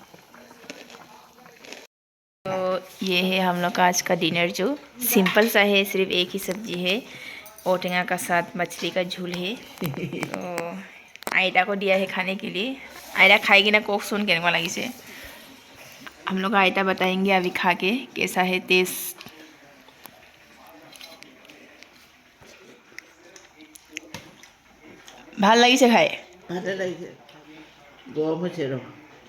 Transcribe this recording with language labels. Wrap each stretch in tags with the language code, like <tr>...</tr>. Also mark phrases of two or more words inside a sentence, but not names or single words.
<hi>तो ये है हम लोग का आज का डिनर, जो सिंपल सा है, सिर्फ एक ही सब्जी है, ओटेगा का साथ मछली का झोल है। तो आयटा को दिया है खाने के लिए। आयटा खाएगी ना, कोक सुन के लगी से। हम लोग आयटा बताएंगे अभी खा के कैसा है टेस्ट।</hi> <as>ভাল লাগিছে খাই, ভালে লাগিছে, গৰম হৈছে ৰ।</as>